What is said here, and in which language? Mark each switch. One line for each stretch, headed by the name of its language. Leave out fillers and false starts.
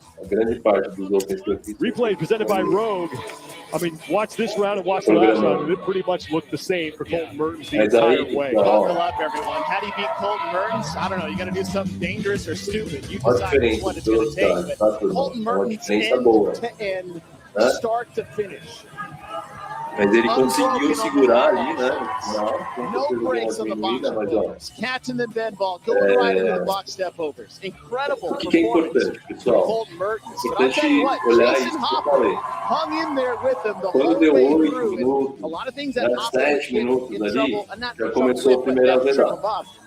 English: Replay presented by Rogue. I mean, watch this round and watch the last round. It pretty much looked the same for Colton Mertens the entire way. Buckle up, everyone. How do you beat Colton Mertens? I don't know. You're going to do something dangerous or stupid. You decide which one it's going to take. But Colton Mertens, end to end, start to finish.
Portuguese: Mas ele conseguiu segurar ali, né?
English: No breaks on the box step overs. Catching the dead ball, going right into the box step overs. Incredible performance from Colton Mertens. But I tell you what, Jason Hopper hung in there with him the whole way through. And a lot of things that Hopper was in trouble, not trouble with, but trouble above.